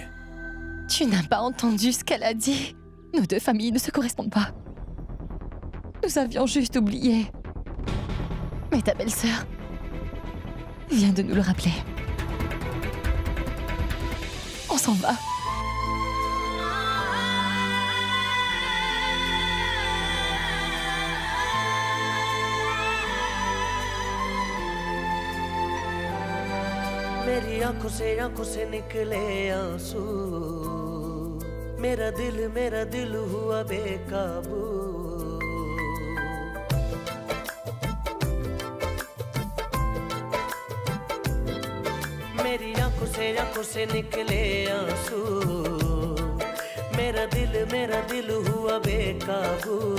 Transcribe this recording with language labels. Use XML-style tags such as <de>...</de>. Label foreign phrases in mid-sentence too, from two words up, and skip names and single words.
<fr>Tu n'as pas entendu ce qu'elle a dit. Nos deux familles ne se correspondent pas. Nous avions juste oublié. Mais ta belle-sœur vient de nous le rappeler. On s'en va.</fr> <hi>मेरी आंखों से निकले आंसू मेरा दिल हुआ बेकाबू मेरी आंखों से निकले आंसू मेरा दिल हुआ बेकाबू</hi>